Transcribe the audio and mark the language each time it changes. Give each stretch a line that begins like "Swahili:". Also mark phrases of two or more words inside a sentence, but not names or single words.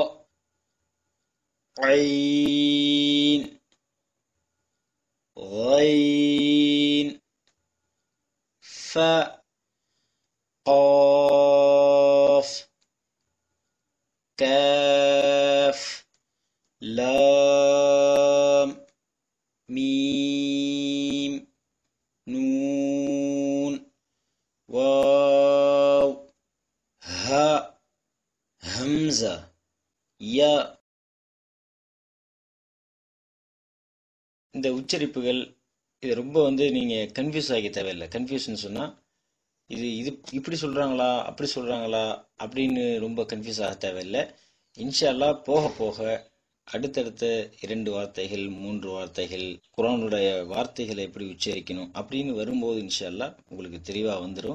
Arabic: عين غين ف قاف كاف لام ميم نون واو ها همزة يا.
Tamil: இந்த உச்சரிப்புகள் இது ரொம்ப நீங்கள் கன்ஃபியூஸ் ஆகி தேவையில்லை. கன்ஃபியூஷன் சொன்னால் இது இப்படி சொல்கிறாங்களா அப்படி சொல்கிறாங்களா அப்படின்னு ரொம்ப கன்ஃபியூஸ் ஆக தேவையில்லை.
Arabic: إن شاء الله
Tamil: போக போக அடுத்தடுத்த 2 வார்த்தைகள் 3 வார்த்தைகள் குர்ஆனுடைய வார்த்தைகளை எப்படி உச்சரிக்கணும் அப்படின்னு வரும்போது
Arabic: إن شاء الله
Tamil: உங்களுக்கு தெளிவாக வந்துடும்.